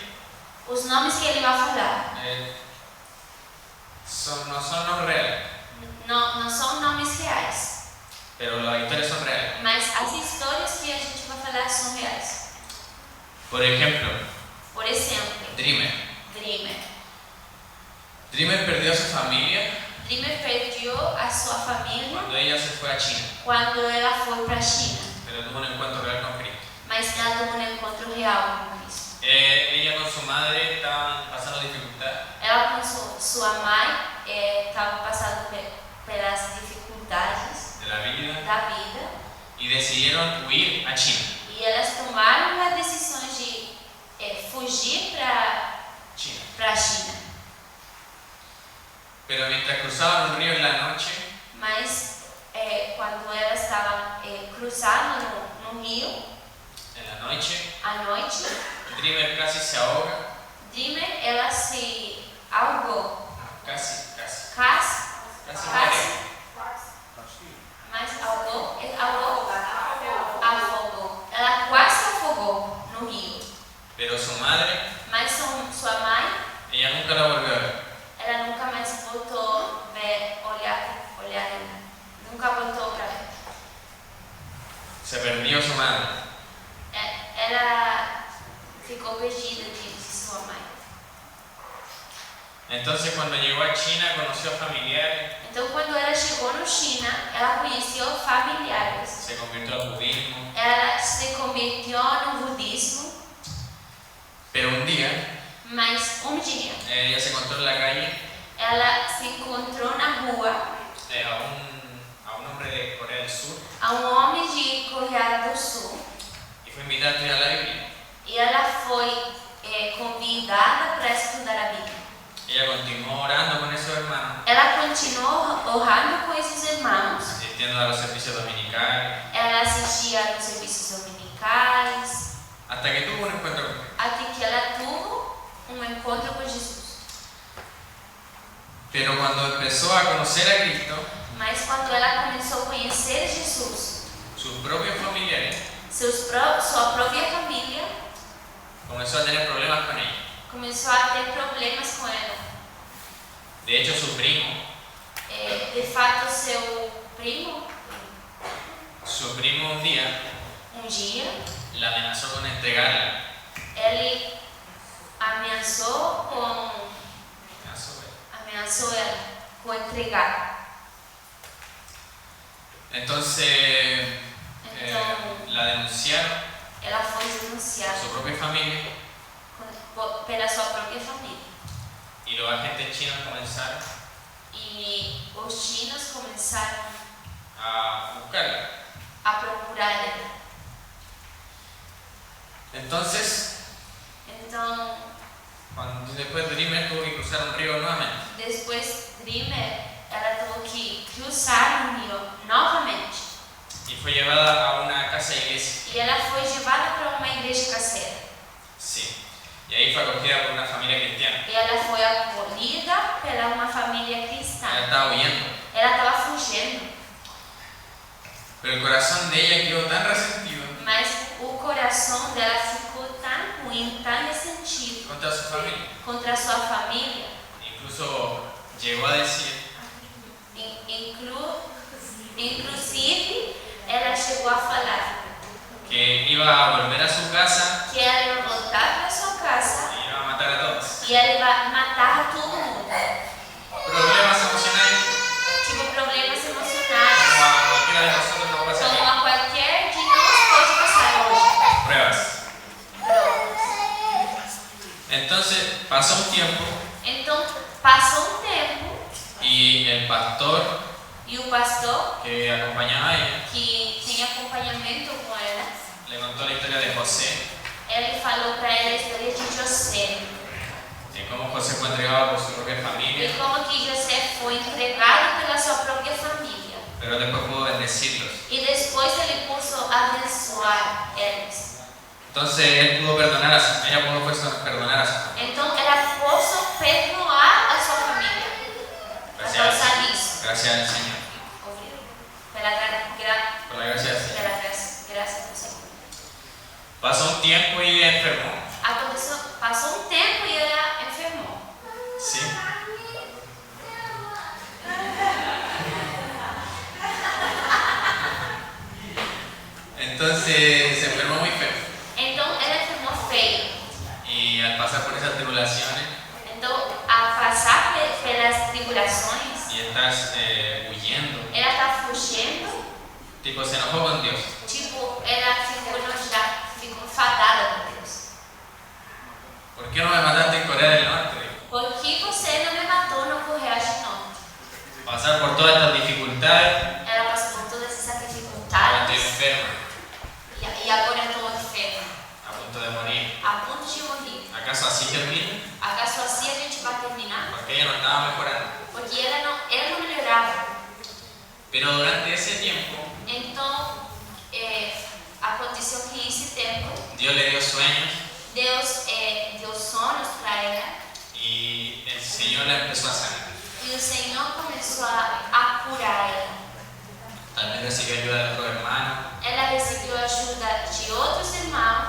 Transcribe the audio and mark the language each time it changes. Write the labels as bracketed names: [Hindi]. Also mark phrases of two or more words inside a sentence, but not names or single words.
[Portuguese] Os nomes que ele vai falar [Spanish] no son nombres reales, [Portuguese] não são nomes reais, [Spanish] pero las historias son reales. [Portuguese] mas as histórias que a gente vai falar são reais. [Spanish] Por ejemplo, [Portuguese] Por exemplo, Dreamer. [Spanish] Dreamer perdió a su familia [Portuguese] Dreamer perdeu a sua família [Spanish] cuando ella se fue a China, [Portuguese] quando ela foi para a China, [Spanish] pero tuvo un encuentro real con Cristo. [Portuguese] mas ela teve um encontro real com Cristo. [Spanish] Ella con su madre estaban pasando dificultad [Portuguese] Ela com sua mãe estava passando pelas dificuldades [Spanish] de la vida [Portuguese] da vida [Spanish] y decidieron huir a China. [Portuguese] e elas tomaram a decisão de fugir para a China. [Spanish] Pero mientras cruzaban un río en la noche, [Portuguese] Mas quando elas estavam cruzando no rio [Spanish] en la noche, [Portuguese] à noite, [Spanish] Dreamer casi se ahoga, [Portuguese] Dreamer ela se ahogou, [Spanish] casi [Portuguese] quase, mas afogou, ela quase afogou no rio, [Spanish] pero su madre, [Portuguese] mas sua mãe, [Spanish] ella nunca la volvió a ver. [Portuguese] ela nunca mais voltou a olhar ela, nunca voltou para ver. [Spanish] Se perdió su madre. [Portuguese] Ela ficou perdida de sua mãe. [Spanish] Entonces cuando llegó a China conoció familiares, [Portuguese] Então, quando ela chegou no China, ela conheceu familiares. [Spanish] se convirtió al budismo, [Portuguese] Ela se converteu no budismo, [Spanish] pero un día [Portuguese] mas um dia [Spanish] ella se encontró en la calle [Portuguese] ela se encontrou na rua [Spanish] a un hombre de Corea del Sur [Portuguese] a um homem de Coreia do Sul [Spanish] y fue invitado a estudiar la Biblia. [Portuguese] e ela foi convidada para estudar a Bíblia. [Spanish] Ella continuó orando con esos hermanos, [Portuguese] Ela continuou orando com esses irmãos. [Spanish] asistiendo a los servicios dominicales, [Portuguese] Ela assistia nos serviços dominicais, [Spanish] hasta que tuvo un encuentro con Cristo. [Portuguese] até que ela teve um encontro com Jesus. [Spanish] Pero cuando empezó a conocer a Cristo, [Portuguese] Mas quando ela começou a conhecer Jesus, [Spanish] sus propios familiares [Portuguese] sua própria família [Spanish] comenzó a tener problemas con ella. [Portuguese] começou a ter problemas com ela. [Spanish] De hecho, su primo [Portuguese] De fato, seu primo [Spanish] un día [Portuguese] dia, [Spanish] la amenazó con entregarla. [Portuguese] ele ameaçou ela com entregar. [Spanish] Entonces la denunciaron [Portuguese] Ela foi [Spanish] por [Portuguese] denunciada [Spanish] su propia familia [Portuguese] pela sua própria família. [Spanish] y los agentes chinos comenzaron [Portuguese] E os chinos começaram [Spanish] a buscarla. [Portuguese] a procurar ela. [Spanish] Entonces, [Portuguese] Então, [Spanish] después Dreamer tuvo que cruzar un río nuevamente. [Portuguese] depois Dreamer, ela teve que cruzar o rio novamente. [Spanish] Y fue llevada a una casa de iglesia. [Portuguese] E ela foi levada para uma igreja caseira. [Spanish] Sí. Y ahí fue acogida por una familia cristiana. [Portuguese] E ela foi acolhida pela uma família [Spanish] Ella [Portuguese] cristã. [Spanish] estaba huyendo. [Portuguese] Ela estava fugindo, [Spanish] Pero el corazón de ella quedó tan resentido [Portuguese] mas o coração dela ficou tão ruim, tão ressentido [Spanish] contra su familia. [Portuguese] contra a sua família. [Spanish] Incluso llegó a decir [Portuguese] Inclusive, ela chegou a falar [Spanish] que iba a volver a su casa [Portuguese] que ela ia voltar para sua casa [Spanish] y iba a matar a todos. [Portuguese] e ela ia matar a todo mundo. [Spanish] Problemas emocionales [Portuguese] Tipo, problemas [Spanish] como [Portuguese] emocionais, [Spanish] a cualquiera de nosotros nos pasa como aquí. [Portuguese] a qualquer de nós pode passar hoje. [Spanish] Pruebas. Entonces pasó un tiempo [Portuguese] Então, passou um tempo [Spanish] y el pastor [Portuguese] e o pastor, [Spanish] que acompañaba a ella [Portuguese] que tinha acompanhamento com ela, [Spanish] le contó la historia de José, [Portuguese] ele falou para ela a história de José [Spanish] de cómo José fue entregado por su propia [Portuguese] e [Spanish] familia, [Portuguese] como que José foi entregado pela sua própria família. [Spanish] pero después pudo bendecirlos. [Portuguese] E depois ele puso a abençoar eles. [Spanish] Entonces él pudo perdonar ella pudo perdonar a su familia. [Portuguese] Então ela pôs perdoar a sua família por causa disso. [Spanish] Gracias al Señor. [Portuguese] Pela [Spanish] Por la gracia del Señor. [Portuguese] graça do Senhor. [Spanish] Pasó un tiempo y ella enfermó. [Portuguese] Passou um tempo e ela enfermou. [Spanish] Sí. Entonces se enfermó muy feo. [Portuguese] Então ela enfermou feio. [Spanish] Y al pasar por esas tribulaciones [Portuguese] Então, a passar pelas tribulações, [Spanish] y estás huyendo, [Portuguese] ela está fugindo. [Spanish] tipo se enojó con Dios. [Portuguese] Tipo, ela ficou enojada, ficou enfadada com Deus. [Spanish] ¿Por qué no me mataste en Corea del Norte? Dijo. [Portuguese] Por que você não me matou no Coreia do Norte? [Spanish] Pasar por todas estas dificultades, [Portuguese] Ela passou por todas essas [Spanish] ahora estoy [Portuguese] dificuldades [Spanish] enferma, [Portuguese] e agora eu estou enferma, [Spanish] a punto de morir. [Portuguese] a ponto de morrer. [Spanish] ¿Acaso así termina? [Portuguese] Acaso assim a gente vai terminar? [Spanish] Porque ella no estaba mejorando. [Portuguese] Porque ela não melhorava. [Spanish] Pero durante ese tiempo, [Portuguese] Então, aconteceu que esse tempo, [Spanish] Dios le dio sueños [Portuguese] Deus deu sonhos para ela [Spanish] y el Señor la empezó a sanar. [Portuguese] e o Senhor começou a curar ela. [Spanish] Tal vez recibió ayuda de otros hermanos [Portuguese] Ela recebeu ajuda de outros irmãos